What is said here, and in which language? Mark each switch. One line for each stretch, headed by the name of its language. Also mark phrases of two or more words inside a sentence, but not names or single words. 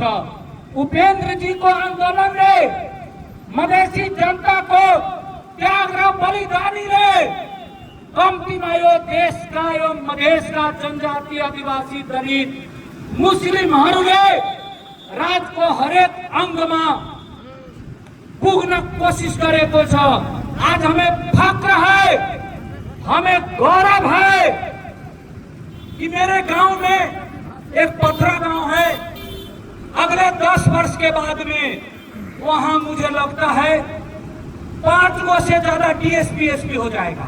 Nepali: उपेन्द्रजीको आन्दोलनले मधेसी जनताको त्याग र बलिदानीले कम्तीमा यो देशका यो मधेसका जनजाति आदिवासी दलित मुस्लिमहरूले राज्यको हरेक अङ्गमा पुग्न कोशिश गरेको छ।
Hindi: आज हमें फक्र है, हमें गौरव है कि मेरे गांव में एक पथरा गांव है, अगले 10 वर्ष के बाद में वहां मुझे लगता है 5 से ज्यादा डीएसपी एसपी हो जाएगा।